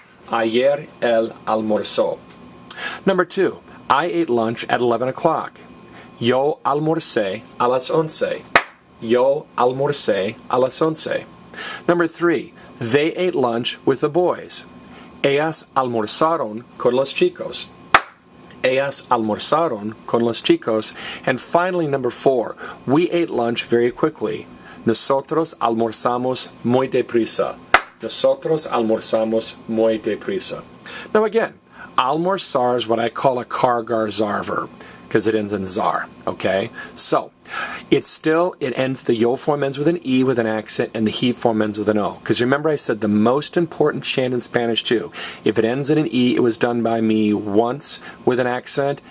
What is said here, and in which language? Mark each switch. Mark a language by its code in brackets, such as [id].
[es] Ayer él almorzó. [en] Number 2, I ate lunch at 11 o'clock. [es] Yo almorcé a las 11. Yo almorcé a las 11. [en] Number 3, they ate lunch with the boys. [es] Ellas almorzaron con los chicos. Ellas almorzaron con los chicos. [en] And finally, number 4, we ate lunch very quickly. [es] Nosotros almorzamos muy deprisa. Nosotros almorzamos muy deprisa. [en] Now again, almorzar is what I call a car-gar-zar verb, because it ends in zar, okay? So, the yo form ends with an E with an accent, and the he form ends with an O. Because remember I said the most important chant in Spanish too. If it ends in an E, it was done by me once with an accent.